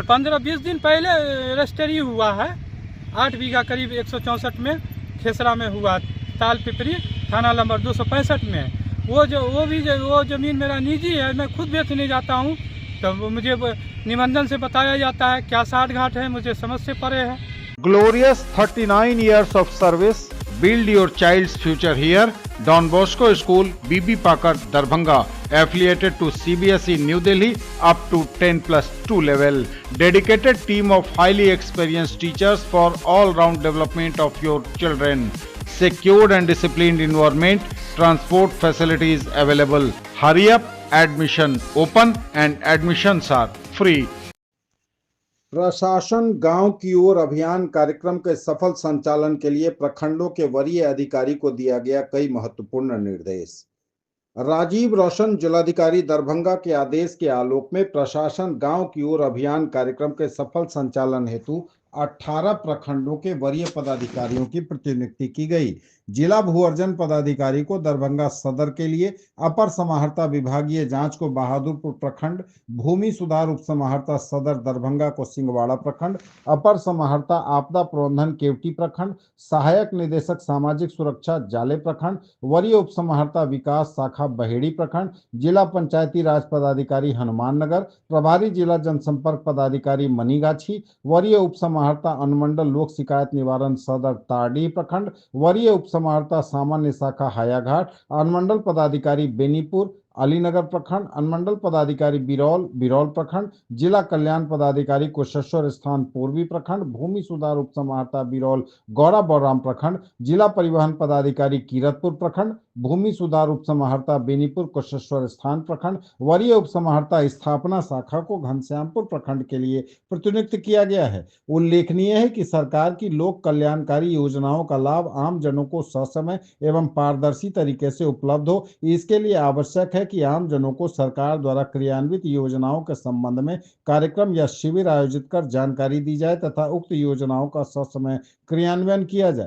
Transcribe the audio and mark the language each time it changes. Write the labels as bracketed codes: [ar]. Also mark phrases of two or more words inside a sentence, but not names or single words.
[hi] 15-20 दिन पहले रजिस्ट्री हुआ है। 8 बीघा करीब 164 में खेसरा में हुआ, ताल पिपरी थाना नंबर 265 में। वो ज़मीन मेरा निजी है, मैं खुद बेचने जाता हूँ तो मुझे निबंधन से बताया जाता है क्या साठ घाट है, मुझे समझ से परे है। [en] Glorious 39 years of service. Build your child's future here. Don Bosco School, BB Pakar, Darbhanga. Affiliated to CBSE New Delhi up to 10+2 level. Dedicated team of highly experienced teachers for all-round development of your children. Secured and disciplined environment. Transport facilities available. Hurry up. Admission open and admissions are free. [hi] प्रशासन गांव की ओर अभियान कार्यक्रम के सफल संचालन के लिए प्रखंडों के वरीय अधिकारी को दिया गया कई महत्वपूर्ण निर्देश। राजीव रोशन जिलाधिकारी दरभंगा के आदेश के आलोक में प्रशासन गांव की ओर अभियान कार्यक्रम के सफल संचालन हेतु 18 प्रखंडों के वरीय पदाधिकारियों की प्रतिनियुक्ति की गई। जिला भू अर्जन पदाधिकारी को दरभंगा सदर के लिए, अपर समाहर्ता विभागीय जांच को बहादुरपुर प्रखंड, भूमि सुधार उप समाहर्ता सदर दरभंगा को सिंगवाड़ा प्रखंड, अपर समाहर्ता आपदा प्रबंधन केवटी प्रखंड, सहायक निदेशक सामाजिक सुरक्षा जाले प्रखंड, वरीय उप समाहर्ता विकास शाखा बहेड़ी प्रखंड, जिला पंचायती राज पदाधिकारी हनुमान नगर, प्रभारी जिला जनसंपर्क पदाधिकारी मनीगाछी, वरीय उप समाहर्ता अनुमंडल लोक शिकायत निवारण सदर तारडीह प्रखंड, वरीय उप समाहर्ता सामान्य शाखा हायाघाट, अनुमंडल पदाधिकारी बेनीपुर अलीनगर प्रखंड, अनुमंडल पदाधिकारी बिरौल प्रखंड, जिला कल्याण पदाधिकारी कुशेश्वर स्थान पूर्वी प्रखंड, भूमि सुधार उप समाहर्ता बिरौल गौरा बौराम प्रखंड, जिला परिवहन पदाधिकारी कीरतपुर प्रखंड, भूमि सुधार उप समाहर्ता बेनीपुर कुशेश्वर स्थान प्रखंड, वरीय उप समाहर्ता स्थापना शाखा को घनश्यामपुर प्रखंड के लिए प्रतिनियुक्त किया गया है। उल्लेखनीय है कि सरकार की लोक कल्याणकारी योजनाओं का लाभ आम जनों को ससमय एवं पारदर्शी तरीके से उपलब्ध हो, इसके लिए आवश्यक है कि आम जनों को सरकार द्वारा क्रियान्वित योजनाओं के संबंध में कार्यक्रम या शिविर आयोजित कर जानकारी दी जाए तथा उक्त योजनाओं का ससमय क्रियान्वयन किया जाए।